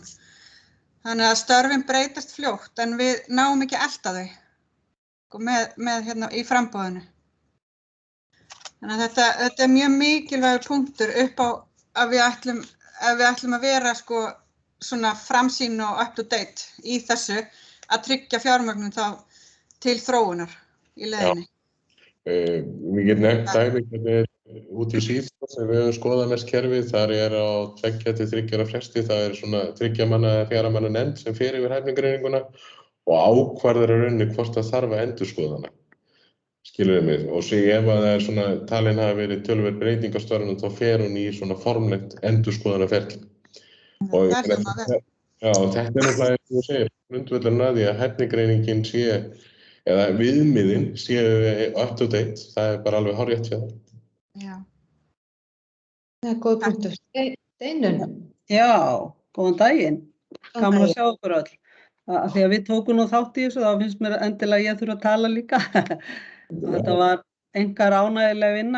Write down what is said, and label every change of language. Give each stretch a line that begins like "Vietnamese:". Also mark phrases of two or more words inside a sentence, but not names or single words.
Icelandic: Þannig að störfin breytast fljótt en við náum ekki að elta þau með hérna í framboðinu. Þannig að þetta er mjög mikilvægur punktur upp á að við ætlum að vera sko svona framsýn og
English: up to date
Icelandic: í þessu að tryggja fjármögnun þá til þróunar í leiðinni. Við getum nefnt dæmi hvernig út í Síðan sem við höfum skoðað mest kerfið, þar á 2 til 3 ára fresti, það er svona 3 manna eða 4 manna nefnd sem fer yfir hæfnigreininguna og ákvarðar í rauninni hvort það þarf að endurskoða hana. Skilurðu mig, og svo ef að það er svona talin hafa verið töluverð breyting á störfunum, þá fer hún í svona formlegt endurskoðunarferli. Og þetta er náttúrulega, eins og þú segir, grundvöllurinn að því að hæfnigreiningin sé, eða viðmiðin séu
English: up to date,
Icelandic: það er bara alveg hárrétt hjá það. Já. Það er góð punktur. Steinunn. Já, góðan daginn. Gaman að sjá okkur öll. Því að við tókum nú þátt í þessu, þá finnst mér endilega ég þurfa að tala líka. Þetta var einkar ánægjuleg vinna.